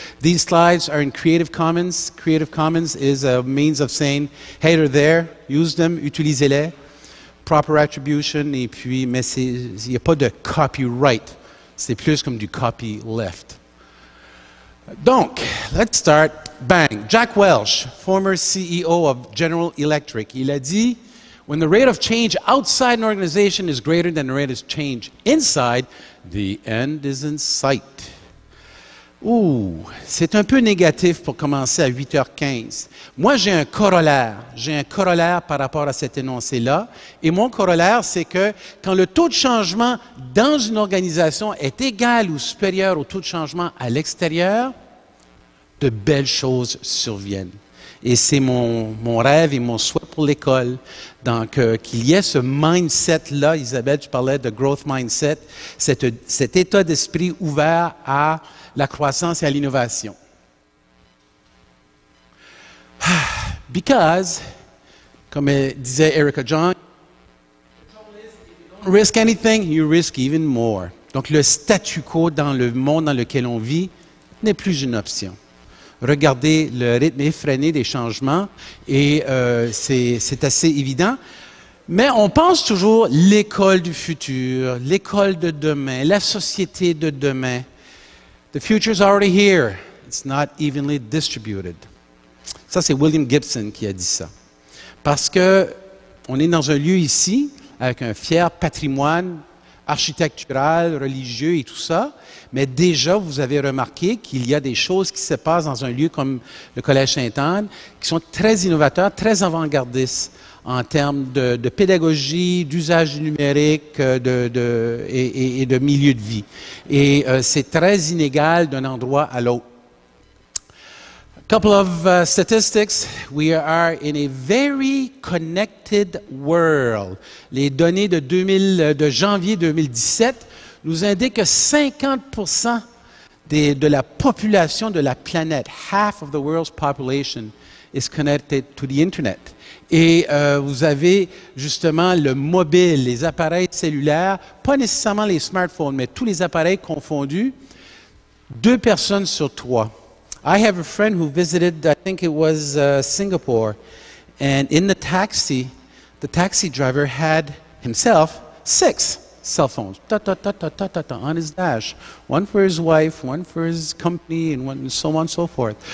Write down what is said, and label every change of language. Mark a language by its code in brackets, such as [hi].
[en] These slides are in Creative Commons. Creative Commons is a means of saying, hey, they're there, use them, [fr] utilisez-les. [en] Proper attribution, [fr] et puis, mais il n'y a pas de copyright. C'est plus comme du copyleft. [en] Donc, let's start. Bang. Jack Welch, former CEO of General Electric, [fr] il a dit, [en] when the rate of change outside an organization is greater than the rate of change inside, the end is in sight. [fr] Ouh, c'est un peu négatif pour commencer à 8h15. Moi, j'ai un corollaire par rapport à cet énoncé-là. Et mon corollaire, c'est que quand le taux de changement dans une organisation est égal ou supérieur au taux de changement à l'extérieur, de belles choses surviennent. Et c'est mon rêve et mon souhait pour l'école. Donc, qu'il y ait ce mindset-là, Isabelle, tu parlais de growth mindset, cet état d'esprit ouvert à la croissance et à l'innovation. [en] Because, [fr] comme disait [en] Erica John, don't risk anything, you risk even more. [fr] Donc, le statu quo dans le monde dans lequel on vit n'est plus une option. Regardez le rythme effréné des changements et c'est assez évident. Mais on pense toujours l'école du futur, l'école de demain, la société de demain. [en] The future is already here. It's not evenly distributed. [fr] Ça, c'est William Gibson qui a dit ça. Parce que on est dans un lieu ici avec un fier patrimoine architectural, religieux et tout ça, mais déjà, vous avez remarqué qu'il y a des choses qui se passent dans un lieu comme le Collège Sainte-Anne qui sont très innovateurs, très avant-gardistes en termes de pédagogie, d'usage du numérique et de milieu de vie. Et c'est très inégal d'un endroit à l'autre. [en] Couple of statistics. We are in a very connected world. [fr] Les données de janvier 2017 nous indiquent que 50% de la population de la planète, [en] half of the world's population, is connected to the Internet. [fr] Et vous avez justement le mobile, les appareils cellulaires, pas nécessairement les smartphones, mais tous les appareils confondus, 2 personnes sur 3. [en] I have a friend who visited, I think it was Singapore, and in the taxi driver had himself 6 cell phones on his dash. One for his wife, one for his company, and so on and so forth.